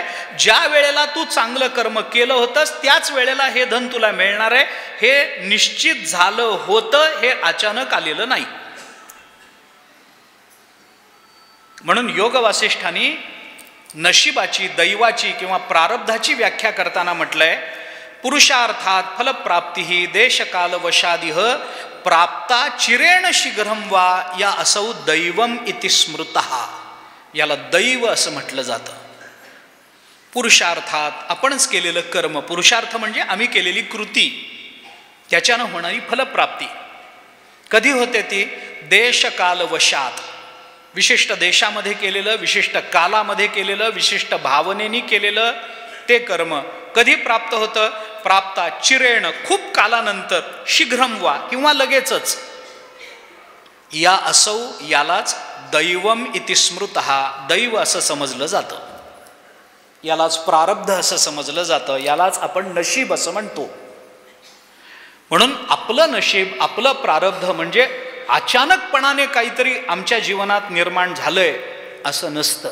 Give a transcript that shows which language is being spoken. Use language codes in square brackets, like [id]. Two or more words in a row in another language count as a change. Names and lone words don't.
[mr] ज्या वेळेला तू चांगलं कर्म केलं होतंस त्याच वेळेला हे धन तुला मिळणार आहे, हे निश्चित झालं होतं, हे अचानक आलेलं नाही. म्हणून योग वासिष्ठांनी नशिबाची, दैवाची किंवा प्रारब्धाची व्याख्या करताना म्हटलंय, [sa] पुरुषार्थात फलप्राप्ती देशकाल वशादिह प्राप्ता चिरेण शीघ्रम वा या असौ दैवम इति स्मृतः. [mr] याला दैव असं म्हटलं जातं. पुरुषार्थात आपणच केलेलं कर्म, पुरुषार्थ म्हणजे आम्ही केलेली कृती, त्याच्यानं होणारी फलप्राप्ती. कधी होते ती? देशकालवशात, विशिष्ट देशामध्ये केलेलं, विशिष्ट कालामध्ये केलेलं, विशिष्ट भावनेनी केलेलं ते कर्म कधी प्राप्त होतं? [sa] प्राप्ता चिरेण, [mr] खूप कालानंतर, [sa] शीघ्रम वा [mr] किंवा लगेचच. [sa] या असौ, [mr] यालाच [sa] दैवम इति स्मृतः, [mr] दैव असं समजलं जातं, यालाच प्रारब्ध असं समजलं जातं, यालाच आपण नशीब असं म्हणतो. म्हणून आपलं नशीब, आपलं प्रारब्ध म्हणजे अचानकपणाने काहीतरी आमच्या जीवनात निर्माण झालंय असं नसतं.